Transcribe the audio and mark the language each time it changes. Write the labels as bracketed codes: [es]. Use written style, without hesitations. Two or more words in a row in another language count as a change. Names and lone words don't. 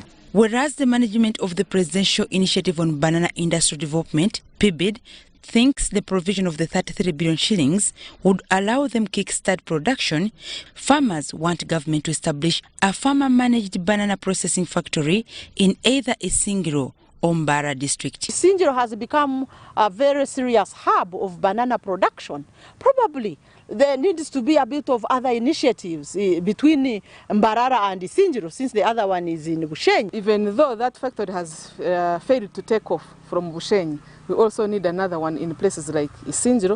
[en] Whereas the management of the Presidential Initiative on Banana Industry Development, PIBID, thinks the provision of the 33 billion shillings would allow them kickstart production, farmers want government to establish a farmer-managed banana processing factory in either Isingiro or Mbara district. Sinjiro has become a very serious hub of banana production. Probably there needs to be a bit of other initiatives between Mbarara and Sinjiro, since the other one is in Bushenyi. Even though that factory has failed to take off from Bushenyi, we also need another one in places like Sinjiro.